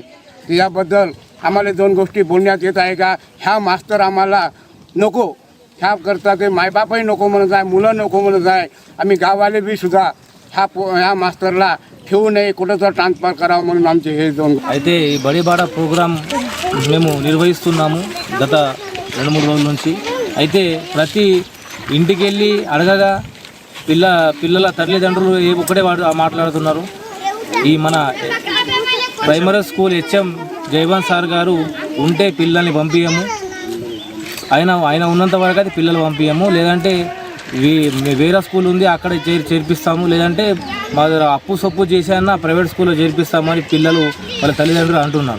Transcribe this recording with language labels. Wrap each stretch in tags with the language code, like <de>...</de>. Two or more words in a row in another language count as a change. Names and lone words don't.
<mr>त्याबद्दल आम्हाला दोन गोष्टी बोलण्यात येत आहे का ह्या मास्तर आम्हाला नको, ह्या करता ते मायबापही नको म्हणत आहे, मुलं नको म्हणत आहे. आम्ही गाववाले बी सुद्धा ह्या मास्तरला ठेवू नये, कुठं तर ट्रान्सफर करावं म्हणून आमचे हे दोन.</mr> <te>అయితే ఈ బడిబాడ ప్రోగ్రాం మేము నిర్వహిస్తున్నాము గత 2-3 రోజుల నుంచి. అయితే ప్రతి ఇంటికి వెళ్ళి అడగగా పిల్లల తల్లిదండ్రులు ఒకటే మాట్లాడుతున్నారు. ఈ మన</te> <en>primary school HM</en> <te>జైవన్ సార్ గారు ఉంటే పిల్లల్ని పంపించము, ఆయన ఉన్నంత వరకు అయితే పిల్లలు పంపించము, లేదంటే వేరే స్కూల్ ఉంది అక్కడ చేర్పిస్తాము, లేదంటే మా దగ్గర అప్పు సొప్పు చేశాన ప్రైవేట్ స్కూల్లో చేర్పిస్తామని పిల్లలు వాళ్ళ తల్లిదండ్రులు అంటున్నారు.</te>